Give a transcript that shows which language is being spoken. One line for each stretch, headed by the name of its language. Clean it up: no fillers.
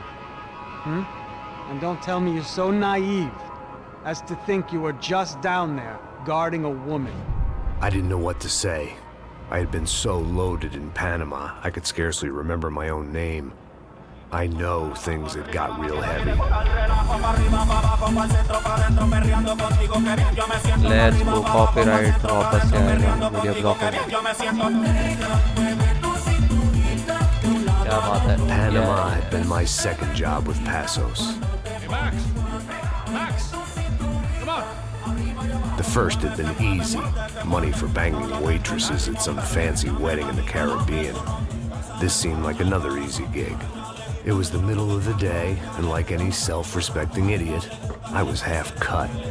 English: Hmm? And don't tell me you're so naive as to think you were just down there guarding a woman. I didn't know what to say. I had been so loaded in Panama, I could scarcely remember my own name. I know things had got real heavy. Let's go
Hindi: copyright वापस से आएगा video block में क्या बात है
English: Panama had been my second job with Passos. Hey, Max, come on. The first had been easy. Money for banging waitresses at some fancy wedding in the Caribbean. This seemed like another easy gig. It was the middle of the day, and like any self-respecting idiot, I was half cut.